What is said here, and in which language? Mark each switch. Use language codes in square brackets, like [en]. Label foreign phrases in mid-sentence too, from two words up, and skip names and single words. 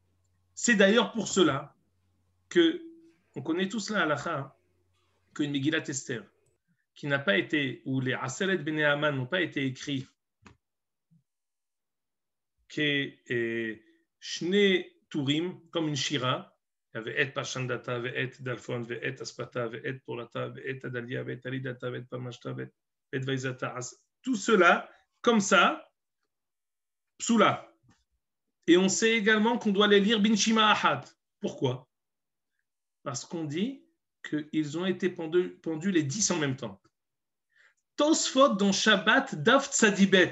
[fr] C'est d'ailleurs pour cela que, on connaît tous la halakha, qu'une Megillat Esther, qui n'a pas été, où les [he] עשרת בני המן [fr] n'ont pas été écrits, que [he] שני טורים, [fr] comme une Shira, il y avait [he] ואת פרשנדתא ואת דלפון ואת אספתא ואת פורתא ואת אדליא ואת ארידתא ואת פרמשתא ואת ויזתא, [fr] tout cela, comme ça, Psula. Et on sait également qu'on doit les lire [he] בנשימה אחת. [fr] Pourquoi? Parce qu'on dit qu'ils ont été pendus les 10 en même temps. Tosfot dans Shabbat [he] דף צ״ב.